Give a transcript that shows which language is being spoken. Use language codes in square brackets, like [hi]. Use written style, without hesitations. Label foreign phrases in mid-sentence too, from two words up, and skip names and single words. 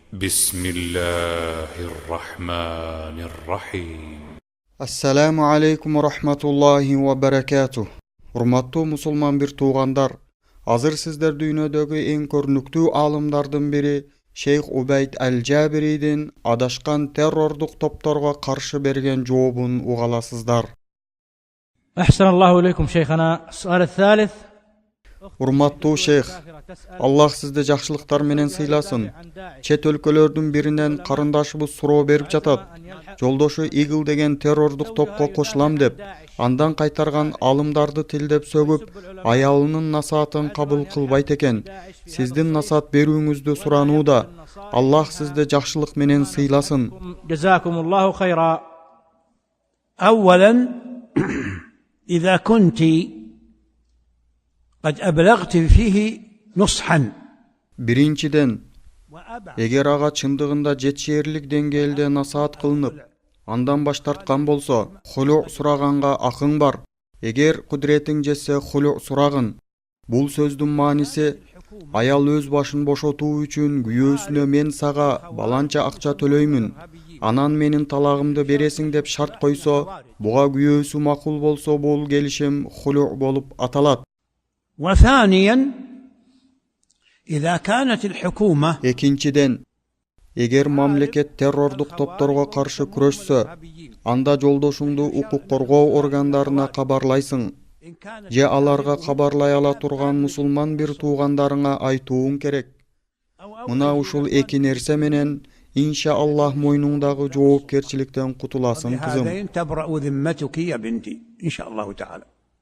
[ar] بسم الله الرحمن الرحيم. السلام عليكم ورحمة الله وبركاته. [ky] Урматтуу мусулман бир туугандар, азыр сиздер дүйнөдөгү эң көрүнүктүү аалымдардын бири Шейх Убайд Аль-Джабиридин адашкан террордук топторго каршы берген жообун угаласыздар. [ar] أحسن الله إليكم شيخنا. السؤال الثالث. [ky] Урматтуу шейх, Аллах сизди жакшылыктар менен сыйласын. Чет өлкөлөрдүн биринен карындашыбыз суроо берип жатат. Жолдошу Игл деген террордук топко кошулам деп, андан кайтарган алымдарды тилдеп сөгүп, аялынын насаатын кабыл кылбайт экен. Сиздин насаат берүүңүздү суранууда. Аллах сизди жакшылык менен сыйласын. [ar] جزاكم الله خيرا. أولا إذا كنت قد أبلغت فيه نصحا [ky] Биринчиден, эгер ага чындыгында жетишээрлик деңгээлде насаат кылынып, андан баш тарткан болсо, хулу сураганга акың бар. Эгер кудретиң жетсе хулу сурагын. Бул сөздүн мааниси, аял өз башын бошотуу үчүн күйөөсүнө мен сага баланча акча төлөймүн, анан менин талагымды бересиң деп шарт койсо, буга күйөөсү макул болсо бул келишим хулу болуп аталат. [ar] وثانيا إذا كانت الحكومة [ky] Экинчиден, эгер мамлекет террордук топторго каршы күрөшсө, анда жолдошуңду укук коргоо органдарына кабарлайсың. Же аларга кабарлай ала турган мусулман бир туугандарыңа айтууң керек. Мына ушул эки нерсе менен иншааллах мойнуңдагы жоопкерчиликтен кутуласың, кызым. [ar] هذين تبرأ ذمتك يا بنتي إن شاء الله تعالى.